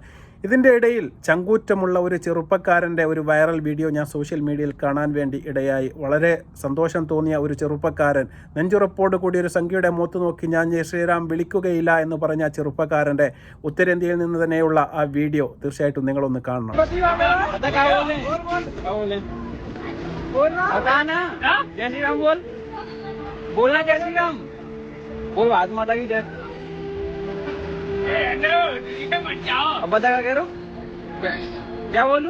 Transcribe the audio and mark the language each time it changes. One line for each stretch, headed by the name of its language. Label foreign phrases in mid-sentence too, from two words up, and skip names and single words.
Malayalam: ഇതിൻ്റെ ഇടയിൽ ചങ്കൂറ്റമുള്ള ഒരു ചെറുപ്പക്കാരൻ്റെ ഒരു വൈറൽ വീഡിയോ ഞാൻ സോഷ്യൽ മീഡിയയിൽ കാണാൻ വേണ്ടി ഇടയായി. വളരെ സന്തോഷം തോന്നിയ ഒരു ചെറുപ്പക്കാരൻ, നെഞ്ചുറപ്പോട് കൂടി ഒരു സംഖ്യയുടെ മുഖത്ത് നോക്കി ഞാൻ
Hindi: जय श्रीराम
Malayalam: വിളിക്കുകയില്ല എന്ന് പറഞ്ഞ ചെറുപ്പക്കാരൻ്റെ ഉത്തരേന്ത്യയിൽ നിന്ന് തന്നെയുള്ള ആ വീഡിയോ തീർച്ചയായിട്ടും നിങ്ങളൊന്ന് കാണണം.
Hindi: अब बता क्या कह रहे हो? क्या बोलूं?